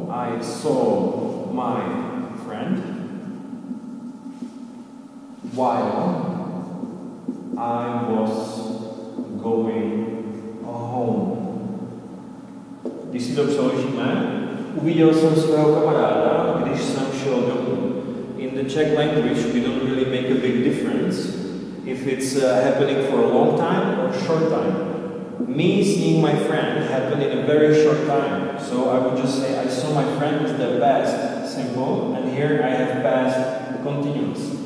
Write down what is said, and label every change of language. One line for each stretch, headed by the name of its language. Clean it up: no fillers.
English: I saw my friend while I was going home.
Czech: Když si to přeložíme, uviděl jsem svého kamaráda, když jsem šel domů.
English: In the Czech language, we don't really make a big difference if it's happening for a long time or a short time. Me seeing my friend happened in a very short time. So I would just say, I saw my friend is the past simple, and here I have past continuous.